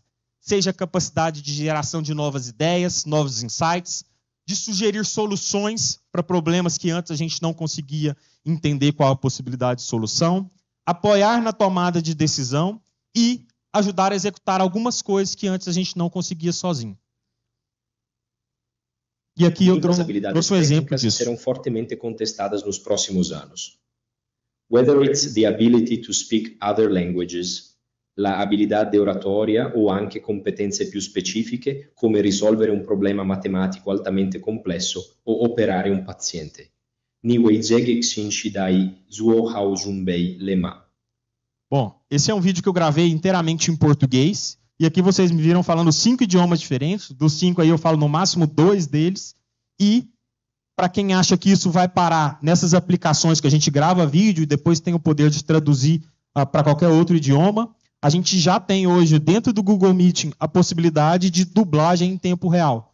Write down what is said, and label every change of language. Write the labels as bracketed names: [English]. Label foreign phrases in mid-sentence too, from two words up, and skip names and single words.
[Portuguese] Seja a capacidade de geração de novas ideias, novos insights, de sugerir soluções para problemas que antes a gente não conseguia entender qual a possibilidade de solução, apoiar na tomada de decisão e ajudar a executar algumas coisas que antes a gente não conseguia sozinho. E aqui eu trouxe um exemplo disso. Serão fortemente contestadas nos próximos anos. [English] Whether it's the ability to speak other languages, [Italian] la abilità di oratoria o anche competenze più specifiche come risolvere un problema matematico altamente complesso o operare un paziente. [Chinese] 你为这个新时代做好准备了吗. [Portuguese] Bom, esse é um vídeo que eu gravei inteiramente em português. E aqui vocês me viram falando 5 idiomas diferentes. Dos 5 aí eu falo no máximo 2 deles. E, para quem acha que isso vai parar nessas aplicações que a gente grava vídeo e depois tem o poder de traduzir para qualquer outro idioma, a gente já tem hoje, dentro do Google Meeting, a possibilidade de dublagem em tempo real.